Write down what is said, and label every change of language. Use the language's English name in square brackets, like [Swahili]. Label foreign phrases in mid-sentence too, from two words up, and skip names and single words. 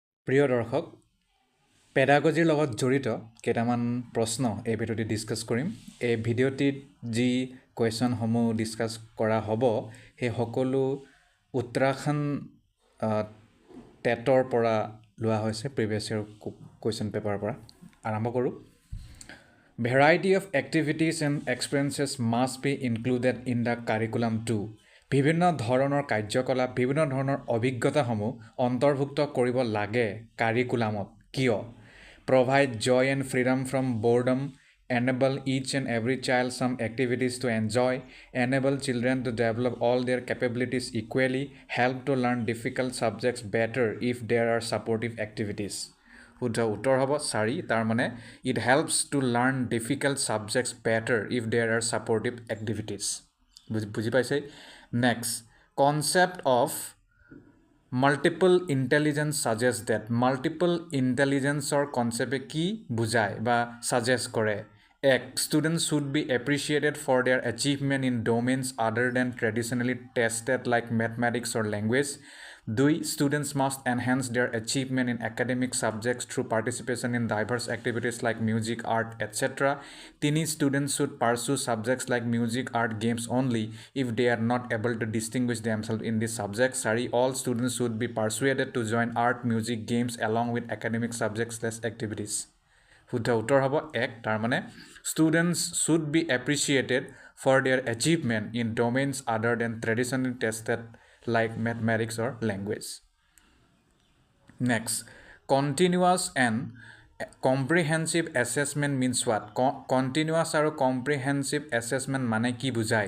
[Assamese] প্ৰিয় দৰ্শক পেডাগজিৰ লগত জড়িত কেইটামান প্ৰশ্ন এই ভিডিঅ'টি ডিছকাছ কৰিম এই ভিডিঅ'টিত যি কুৱেশ্যনসমূহ ডিছকাছ কৰা হ'ব সেই সকলো উত্তৰাখণ্ড টেটৰ পৰা লোৱা হৈছে [English] previous year question [Assamese] পেপাৰৰ পৰা আৰম্ভ কৰোঁ [English] Variety of activities and experiences must be included in the curriculum too. [Assamese] বিভিন্ন ধৰণৰ কাৰ্যকলাপ বিভিন্ন ধৰণৰ অভিজ্ঞতাসমূহ অন্তৰ্ভুক্ত কৰিব লাগে কাৰিকুলামত কিয় [English] Provide joy and freedom from boredom, enable each and every child some activities to enjoy, enable children to develop all their capabilities equally, help to learn difficult subjects better if there are supportive activities. [Assamese] শুদ্ধ উত্তৰ হ'ব 4 তাৰ মানে [English] it helps to learn difficult subjects better if there are supportive activities [Assamese] বুজি পাইছে [English] next concept of multiple intelligence suggests that multiple intelligence or concept [Assamese] কি বুজায় বা [English] suggest [Assamese] কৰে এক [English] students should be appreciated for their achievement in domains other than traditionally tested like mathematics or language 2. Students must enhance their achievement in academic subjects through participation in diverse activities like music, art, etc. 3. Students should pursue subjects like music, art, games only if they are not able to distinguish themselves in these subjects. 4. All students should be persuaded to join art, music, games along with academic subjects/activities. [Assamese] শুদ্ধ উত্তৰ হ'ব 1 তাৰ মানে [English] students should be appreciated for their achievement in domains other than traditionally tested like mathematics or language. Next, continuous and comprehensive assessment means what? Continuous or comprehensive assessment [Assamese] মানে কি বুজায়?